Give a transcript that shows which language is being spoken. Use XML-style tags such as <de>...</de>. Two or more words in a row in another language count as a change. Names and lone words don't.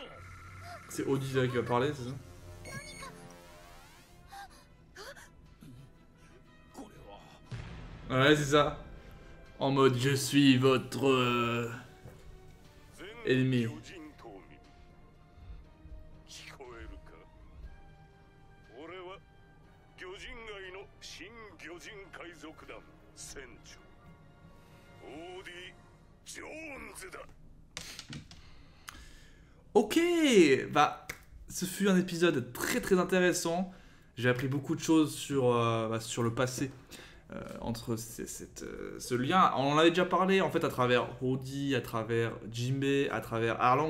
<fr>C'est Audi là qui va parler, c'est ça?</fr> <ja>これは</ja> <fr>Ouais, c'est ça. En mode, je suis votre ennemi.</fr> <ja>魚人島民聞こえるか俺は魚人街の新魚人海賊団船長オーディ・ジョーンズだ</ja> <fr>Ok, bah, ce fut un épisode très très intéressant. J'ai appris beaucoup de choses sur le passé entre ce lien. On en avait déjà parlé en fait à travers Roddy, à travers Jinbei, à travers Arlan.</fr>